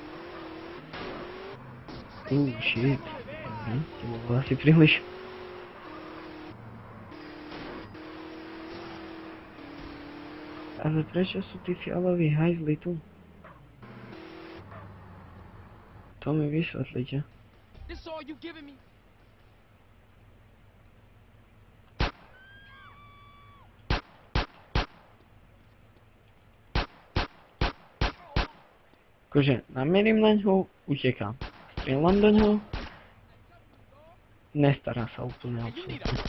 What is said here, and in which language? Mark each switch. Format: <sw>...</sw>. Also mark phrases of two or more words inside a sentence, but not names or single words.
<sk>Shit. To bolo asi príliš. Ale prečo sú tí fialoví hajzli tu? To mi vysvetlíte.</sk> <en>This all you giving me?</en> <sk>Akože namierím na ňo, utekám. Strieľam do ňo. Nestará sa úplne absolútne.</sk>